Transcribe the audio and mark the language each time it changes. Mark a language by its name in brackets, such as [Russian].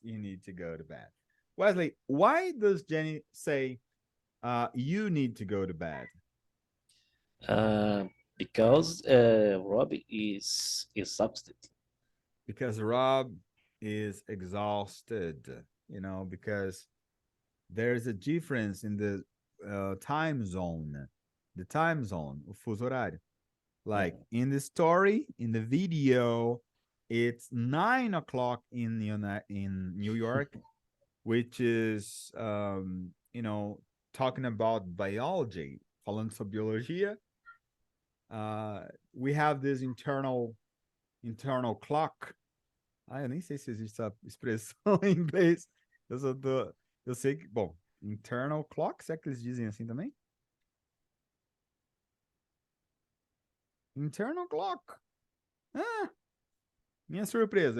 [English] You need to go to bed. Wesley, why does Jenny say, you need to go to bed? Because Rob is exhausted. Because Rob is exhausted, because there's a difference in the time zone. The time zone, [Portuguese] o fuso horário. [English] Like in the story, in the video, it's 9 o'clock in New York, which is, talking about biology, [Portuguese] falando sobre biologia. [English] We have this internal clock. [Portuguese] Eu nem sei se existe essa expressão em inglês. Eu sei que, bom, internal clock, será que eles dizem assim também? [English] Internal clock. [Portuguese] Ah, minha surpresa.